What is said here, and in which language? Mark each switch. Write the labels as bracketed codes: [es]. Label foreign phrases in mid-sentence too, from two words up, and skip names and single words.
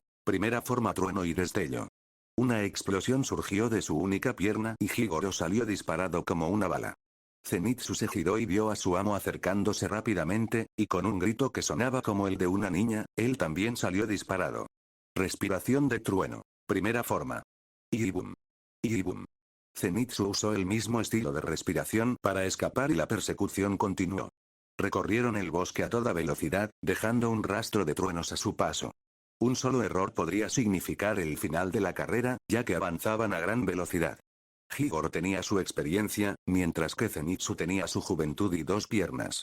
[es] Primera forma trueno y destello. Una explosión surgió de su única pierna y Higoro salió disparado como una bala. Zenitsu se giró y vio a su amo acercándose rápidamente, y con un grito que sonaba como el de una niña, él también salió disparado. Respiración de trueno. Primera forma. Igibum. Igibum. Zenitsu usó el mismo estilo de respiración para escapar y la persecución continuó. Recorrieron el bosque a toda velocidad, dejando un rastro de truenos a su paso. Un solo error podría significar el final de la carrera, ya que avanzaban a gran velocidad. Higoro tenía su experiencia, mientras que Zenitsu tenía su juventud y dos piernas.